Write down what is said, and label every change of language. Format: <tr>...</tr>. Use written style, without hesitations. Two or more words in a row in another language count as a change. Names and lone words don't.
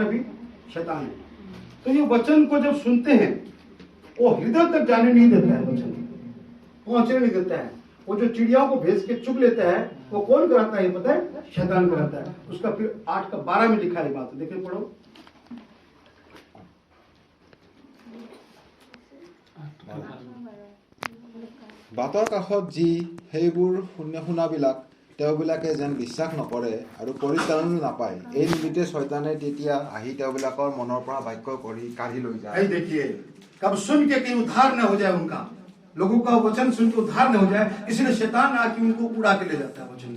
<hi>अभी शैतान है। तो ये वचन को जब सुनते हैं, वो हृदय तक जाने नहीं देता है, वचन पहुंचने नहीं देता है। वो जो चिड़ियाओं को भेज के चुग लेता है, वो कौन कराता है पता है? शैतान कराता है। उसका फिर 8:12 में लिखा है बात, देखिए पढ़ो।</hi> <as>বাটৰ কাষত যি সেইবোৰ শুনাবিলাক তেওঁবিলাকে যেন বিশ্বাস নকৰে আৰু পৰিত্ৰাণ নাপায়, এই নিমিত্তে শয়তানে তেতিয়া আহি তেওঁবিলাকৰ মনৰ পৰা বাক্য কৰি কাঢ়ি লৈ যায়।</as> <hi>देखिए, कब सुन के कहीं उद्धार न हो जाए उनका, लोगों का वचन सुन के उद्धार न हो जाए, इसलिए शैतान आके उनको उड़ा के ले जाता है वचन।</hi>